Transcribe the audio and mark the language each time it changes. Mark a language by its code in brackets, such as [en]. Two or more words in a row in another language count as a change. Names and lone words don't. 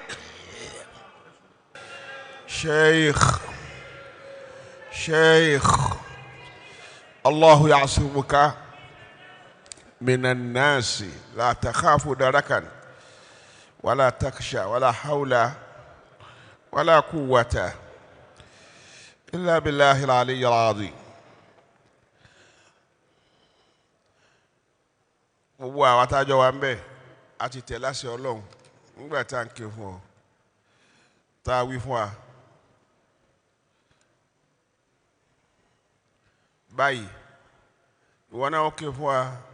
[ar] شيخ الله يعصمك من الناس لا تخاف دركا ولا تخشى ولا حول ولا قوة إلا بالله العلي العظيم. [yo] gbogbo àwọn atájọ́ wa ń bẹ àti tẹ̀lé àṣẹ Ọlọ́run nígbà tá à ń ké fún ọ tá a wí fún wa báyìí ìwọ náà ó ké fún wa